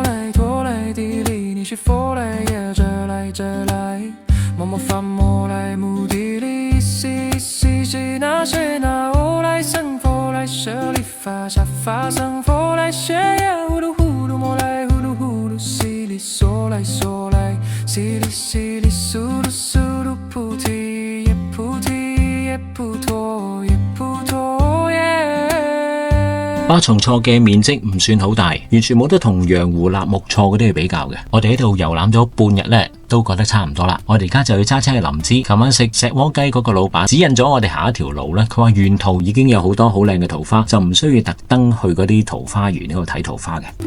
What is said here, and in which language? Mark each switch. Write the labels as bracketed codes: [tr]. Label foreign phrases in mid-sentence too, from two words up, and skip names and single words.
[yue] 来陀来地里你是佛来耶这来这来摩摩发摩来目的里西西西那是那我来生佛来舍利发沙发生佛来学耶呼噜呼噜摩来呼噜呼噜西里嗦来嗦来西里西里苏噜苏噜菩提耶菩提巴松措嘅面積唔算好大，完全冇得同羊湖納木錯嗰啲去比較嘅。我哋喺度遊覽咗半日呢，都覺得差唔多啦。我哋而家就要揸車去林芝。琴晚食石鍋雞嗰個老闆指引咗我哋下一條路呢，佢話沿途已經有好多好靚嘅桃花，就唔需要特登去嗰啲桃花園呢度睇桃花嘅。